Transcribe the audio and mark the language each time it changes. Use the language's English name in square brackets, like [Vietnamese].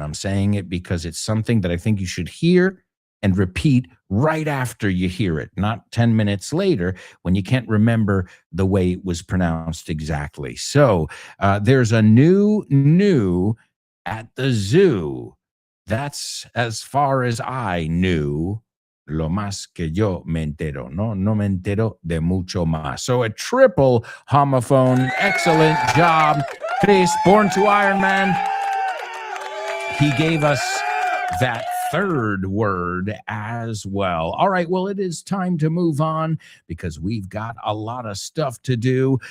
[English] I'm saying it because it's something that I think you should hear and repeat right after you hear it, not 10 minutes later when you can't remember the way it was pronounced exactly. So there's a new at the zoo. That's as far as I knew. [Spanish] Lo más que yo me entero, no me entero de mucho más. [English] So a triple homophone. Excellent job, Chris, born to Iron Man. He gave us that third word as well. All right, well, it is time to move on because we've got a lot of stuff to do.